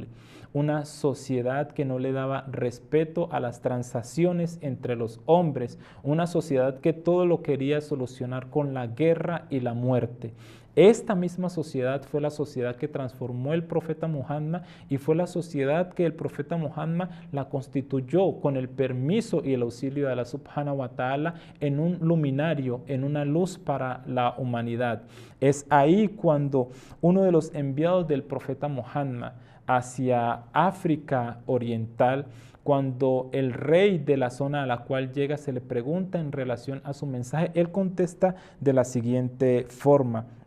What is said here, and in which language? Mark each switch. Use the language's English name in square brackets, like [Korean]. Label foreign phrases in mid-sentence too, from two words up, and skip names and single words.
[Spanish] Una sociedad que no le daba respeto a las transacciones entre los hombres, una sociedad que todo lo quería solucionar con la guerra y la muerte. Esta misma sociedad fue la sociedad que transformó el profeta Muhammad y fue la sociedad que el profeta Muhammad la constituyó con el permiso y el auxilio de Allah [Arabic] سبحانه وتعالى [Spanish] en un luminario, en una luz para la humanidad. Es ahí cuando uno de los enviados del profeta Muhammad hacia África Oriental, cuando el rey de la zona a la cual llega se le pregunta en relación a su mensaje, él contesta de la siguiente forma.